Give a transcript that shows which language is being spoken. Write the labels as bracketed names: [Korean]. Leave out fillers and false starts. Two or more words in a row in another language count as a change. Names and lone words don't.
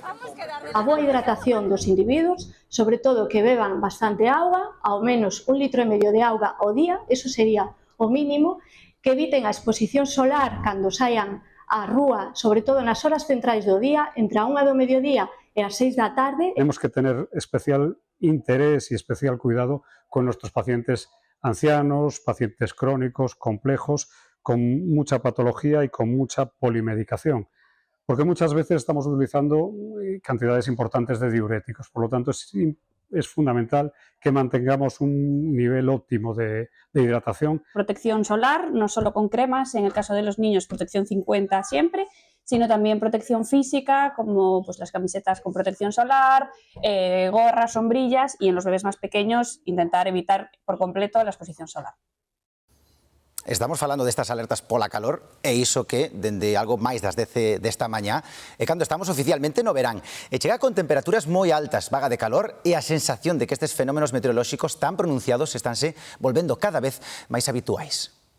[Galician] A boa hidratación dos individuos, sobre todo que beban bastante auga, ao menos 1,5 litro de auga ao día, eso sería o mínimo, que eviten a exposición solar cando saian á rúa, sobre todo nas horas centrais do día, entre a 1 do mediodía e as 6 da tarde. [Spanish] Tenemos que tener especial interés y especial cuidado con nuestros pacientes ancianos, pacientes crónicos, complejos, con mucha patología y con mucha polimedicación, porque muchas veces estamos utilizando cantidades importantes de diuréticos. Por lo tanto, es fundamental que mantengamos un nivel óptimo de hidratación. Protección solar, no solo con cremas, en el caso de los niños protección 50 siempre, sino también protección física, como pues, las camisetas con protección solar, gorras, sombrillas, y en los bebés más pequeños intentar evitar por completo la exposición solar. [Galician] Estamos falando destas alertas pola calor e iso que, dende algo máis das 10 desta mañá, é cando estamos oficialmente no verán. E chega con temperaturas moi altas, vaga de calor e a sensación de que estes fenómenos meteorolóxicos tan pronunciados estánse volvendo cada vez máis habituais.